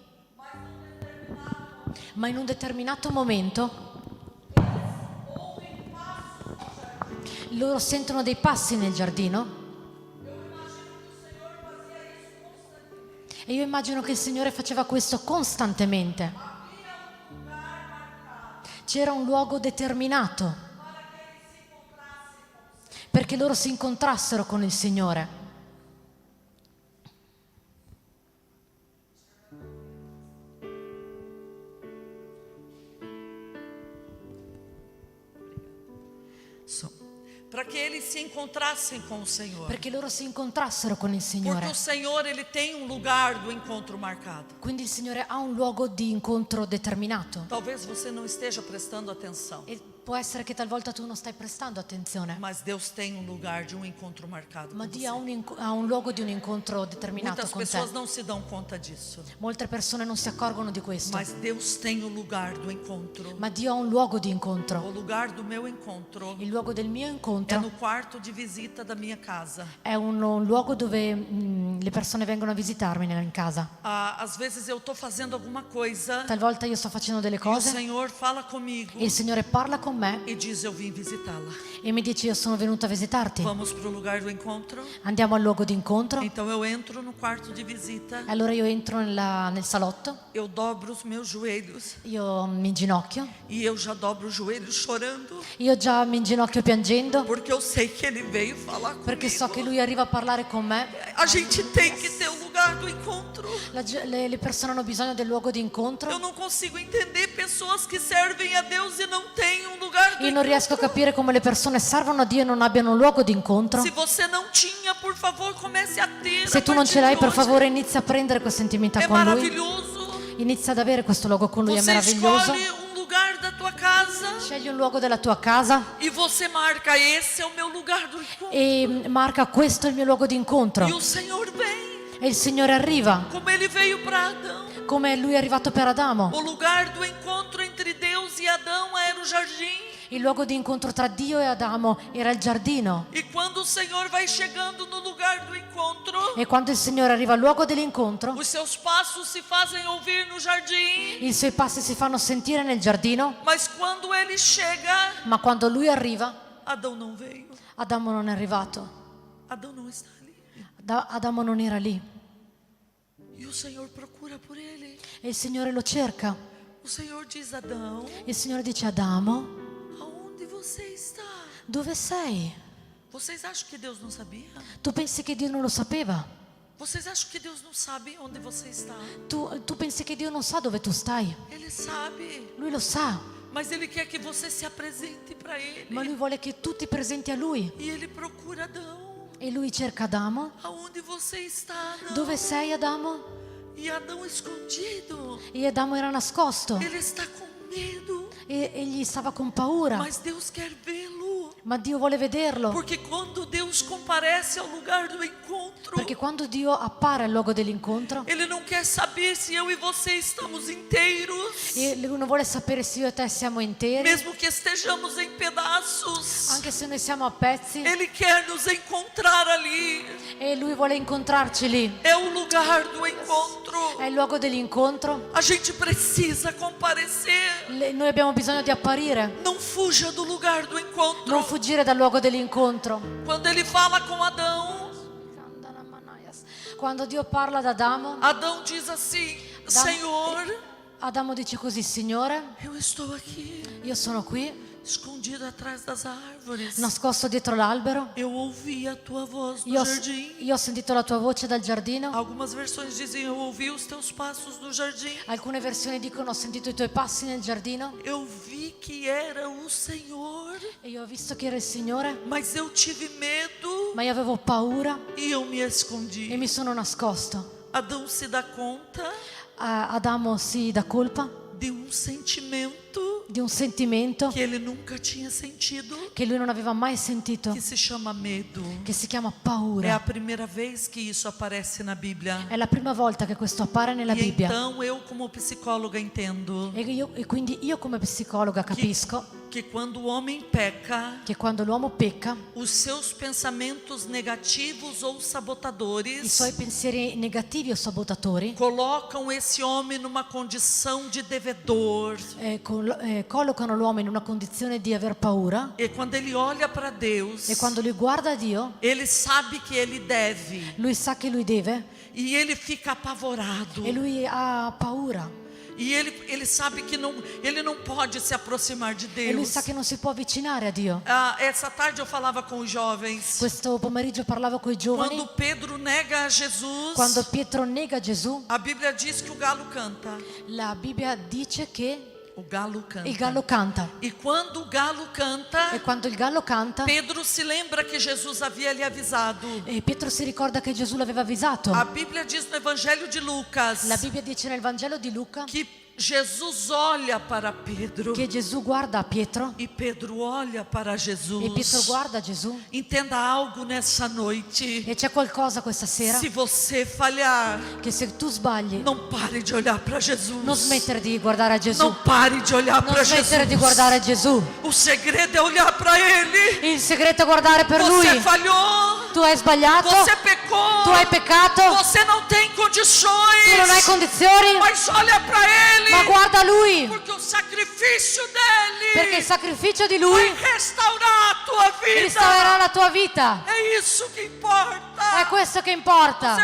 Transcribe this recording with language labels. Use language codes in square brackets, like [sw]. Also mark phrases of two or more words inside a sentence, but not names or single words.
[it] Ma in un determinato momento loro sentono dei passi nel giardino e io immagino che il Signore faceva questo costantemente. C'era un luogo determinato perché loro si incontrassero con il Signore. [pt] Para que eles se encontrassem com o Senhor. [it] Perché loro si incontrassero con il Signore. [pt] Porque o Senhor ele tem lugar do encontro marcado. [it] Quindi il Signore ha un luogo di incontro determinato. [pt] Talvez você não esteja prestando atenção. [it] E Può essere che talvolta tu non stai prestando attenzione, [pt] mas Deus tem um lugar de um encontro marcado [it] ma [pt] com [it] Dio [pt] você. [it] ha un luogo di un incontro determinato [pt] Muitas [it] con te. [pt] pessoas não se dão conta disso, [it] Molte persone non si accorgono di questo, [pt] mas Deus tem o lugar do encontro. [it] ma Dio ha un luogo di [pt] O [it] incontro. [pt] lugar do meu encontro [it] Il luogo del mio [pt] é [it] incontro [pt] no quarto de visita da minha casa. [it] è un luogo dove le persone vengono a visitarmi in casa. [pt] Às vezes eu estou fazendo alguma coisa [it] Talvolta io sto facendo delle [pt] e o [it] cose [pt] Senhor fala comigo [it] e il Signore parla con me [pt] e diz: eu vim visitá-la. [it] e mi dice io sono venuto a visitarti. [pt] Vamos para o lugar do encontro? [it] Andiamo al luogo di incontro. [pt] Então eu entro no quarto de visita, [it] Allora io entro nel salotto, [pt] eu dobro os meus joelhos [it] io mi inginocchio, [pt] e eu já dobro os joelhos chorando, [it] io già mi inginocchio piangendo [pt] porque eu sei que Ele veio falar [it] perché so che [pt] comigo. [it] Lui arriva a parlare con me. [pt] A gente tem que ter o lugar do encontro. [it] Le persone hanno bisogno del luogo di [pt] Eu [it] incontro. [pt] não consigo entender pessoas que servem a Deus e não têm um lugar do [it] Io non riesco a [pt] encontro. [it] capire come le persone servono a Dio e non abbiano un luogo di incontro. [pt] Se você não tinha, por favor, comece a ter. [it] Se [pt] a [it] tu non [pt] partir [it] ce l'hai, [pt] de [it] per [pt] hoje. [it] favore inizia a prendere questa intimità [pt] É [it] con Lui. [pt] maravilhoso. [it] Inizia ad avere questo luogo con Lui, è [pt] Você [it] meraviglioso. [pt] escolhe um lugar da tua casa [it] Scegli un luogo della tua casa [pt] e você marca: esse é o meu lugar do encontro. [it] e marca questo è il mio luogo di incontro. [pt] E o Senhor vem, [it] E il Signore arriva, [pt] como Ele veio para Adão. [it] come Lui è arrivato per Adamo. [pt] O lugar do encontro entre Deus e Adão era o jardim. [it] Il luogo di incontro tra Dio e Adamo era il giardino. [pt] E quando o Senhor vai chegando no lugar do encontro, [it] E quando il Signore arriva al luogo dell'incontro, [pt] os seus passos se fazem ouvir no jardim. [it] i suoi passi si fanno sentire nel giardino, [pt] Mas quando ele chega, [it] ma quando Lui arriva, [pt] Adão não veio. [it] Adamo non è arrivato. [pt] Adão não está ali. [it] Adamo non era lì. [pt] E o Senhor procura por ele. [it] E il Signore lo cerca. [pt] O Senhor diz: Adão, [it] Il Signore dice: Adamo, [pt] aonde você está? [it] dove sei? [pt] Vocês acham que Deus não sabia? [it] Tu pensi che Dio non lo sapeva? [pt] Vocês acham que Deus não sabe onde você está? [it] Tu pensi che Dio non sa dove tu stai? [pt] Ele sabe, [it] Lui lo sa, [pt] mas Ele quer que você se apresente para Ele. [it] ma Lui vuole che tu ti presenti a Lui. [pt] E Ele procura Adão. [it] E Lui cerca Adamo. [pt] Aonde você está, Adão? [it] Dove sei, Adamo? [pt] E Adão escondido. [it] E Adamo era nascosto. [pt] Ele está com medo. [it] E egli stava con paura. [pt] Mas Deus quer vê-lo. [it] Ma Dio vuole vederlo. [pt] Porque quando Deus comparece ao lugar do encontro, [it] Perché quando Dio appare al luogo dell'incontro, [pt] Ele não quer saber se eu e você estamos inteiros, [it] e Lui non vuole sapere se io e te siamo interi, [pt] mesmo que estejamos em pedaços. [it] anche se noi siamo a pezzi, [pt] Ele quer nos encontrar ali. [it] e Lui vuole incontrarci lì. [pt] É o lugar do encontro. [it] È il luogo dell'incontro. [pt] A gente precisa comparecer. [it] Noi abbiamo bisogno di apparire, [pt] Não fuja do lugar do encontro. [it] non fuggire dal luogo dell'incontro. [pt] Quando ele fala com Adão, [it] Quando Dio parla ad Adamo, [pt] Adão diz assim: Senhor, [it] Adamo dice così: Signore, [pt] eu estou aqui, [it] io sono qui, [pt] escondido atrás das árvores. [it] nascosto dietro l'albero. [pt] Eu ouvi a tua voz no [it] Io [pt] jardim. [it] ho sentito la tua voce dal giardino. [pt] Algumas versões dizem: eu ouvi os teus passos no jardim. [it] Alcune versioni dicono: ho sentito i tuoi passi nel giardino. [pt] Eu vi que era o Senhor, [it] E io ho visto che era il Signore, [pt] mas eu tive medo [it] ma io avevo paura [pt] e eu me [it] e [pt] escondi. [it] mi sono nascosto. [pt] Adão se dá conta [it] Adamo si dà colpa [pt] de sentimento [it] di un sentimento [pt] que ele nunca tinha sentido, [it] che lui non aveva mai sentito, [pt] que se chama medo. [it] che si chiama [pt] É a [it] paura. [pt] primeira vez que isso aparece na Bíblia. [it] È la prima volta che questo appare nella [pt] E [it] Bibbia. [pt] então eu, como psicóloga, entendo [it] E quindi io come psicologa capisco [pt] que quando o homem peca, [it] che quando l'uomo pecca, [pt] os seus pensamentos negativos ou [it] i [pt] sabotadores [it] suoi pensieri negativi o sabotatori [pt] colocam esse homem numa condição de devedor. [it] collocano l'uomo in una condizione di aver paura, [pt] E quando ele olha para Deus, [it] e quando lui guarda Dio, [pt] ele sabe que ele deve [it] lui sa che lui deve [pt] e ele fica apavorado. [it] e lui ha paura. [pt] E ele sabe que ele não pode se aproximar de [it] E lui [pt] Deus. [it] sa che non si può avvicinare a Dio. [pt] Essa tarde eu falava com os jovens. [it] Questo pomeriggio parlavo con i giovani. [pt] Quando Pedro nega a Jesus, [it] Quando Pietro nega Gesù, [pt] a Bíblia diz que o galo canta. [it] la Bibbia dice che [pt] O galo canta. [it] il gallo canta. [pt] E quando o galo canta, [it] E quando il gallo canta, [pt] Pedro se lembra que Jesus havia lhe avisado. [it] e Pietro si ricorda che Gesù l'aveva avvisato. [pt] A Bíblia diz no Evangelho de Lucas [it] La Bibbia dice nel Vangelo di Luca [pt] que Jesus olha para Pedro [it] che Gesù guarda a Pietro [pt] e Pedro olha para [it] e Pietro [pt] Jesus. [it] guarda Gesù. [pt] Entenda algo nessa noite. [it] E c'è qualcosa questa sera [pt] Se você falhar, [it] che se tu sbagli, [pt] não pare de olhar para Jesus. [it] non smettere di guardare a Gesù. [pt] Não pare de olhar [it] Non [pt] para [it] smettere di [pt] Jesus. [it] guardare a Gesù. [pt] O segredo é olhar para Ele. [it] Il segreto è guardare per [pt] Você [it] Lui. [pt] falhou, [it] Tu hai sbagliato, [pt] você pecou, [it] tu hai peccato, [pt] você não tem [it] tu non hai [pt] condições, [it] condizioni, [pt] mas olha para Ele, [it] ma guarda Lui, [pt] porque o sacrifício [it] perché il [pt] dele [it] sacrificio di [pt] vai [it] Lui [pt] restaurar a tua [it] restaurerà [pt] vida. [it] la tua vita. [pt] É isso que importa. [it] È questo che [pt] Você [it] importa.